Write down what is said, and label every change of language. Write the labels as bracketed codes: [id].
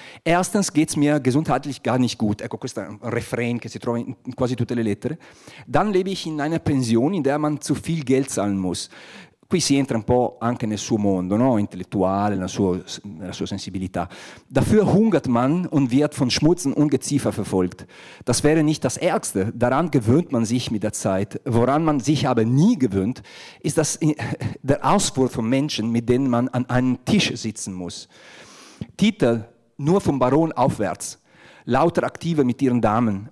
[de] Erstens geht's mir gesundheitlich gar nicht gut. [it] Ecco, questo è un refrain che si trova in quasi tutte le lettere. [de] Dann lebe ich in einer Pension, in der man zu viel Geld zahlen muss. [it] Qui si entra un po' anche nel suo mondo, no? Intellettuale, nella sua sensibilità. [de] Dafür hungert man und wird von Schmutz und Ungeziefer verfolgt. Das wäre nicht das Ärgste. Daran gewöhnt man sich mit der Zeit. Woran man sich aber nie gewöhnt, ist das der Auswurf von Menschen, mit denen man an einem Tisch sitzen muss. Titel nur vom Baron aufwärts. Lauter Aktive mit ihren Damen.